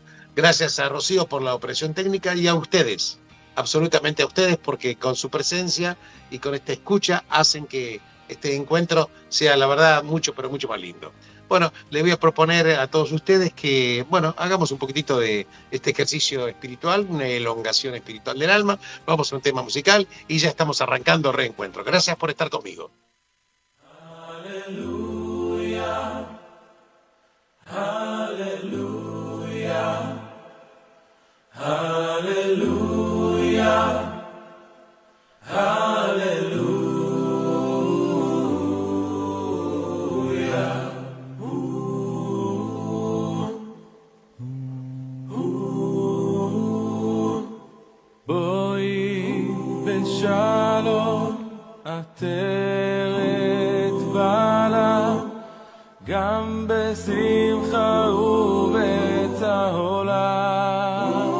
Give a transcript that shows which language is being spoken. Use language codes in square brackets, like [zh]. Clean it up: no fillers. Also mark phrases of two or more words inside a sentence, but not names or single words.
[es] Gracias a Rocío por la operación técnica y a ustedes, absolutamente a ustedes, porque con su presencia y con esta escucha hacen que este encuentro sea, la verdad, mucho, pero mucho más lindo. Bueno, les voy a proponer a todos ustedes que, bueno, hagamos un poquitito de este ejercicio espiritual, una elongación espiritual del alma. Vamos a un tema musical y ya estamos arrancando Reencuentro. Gracias por estar conmigo. Aleluya, aleluya, aleluya, aleluya. [he] Shalom עטרת בעלה גם בשמחה ובצהלה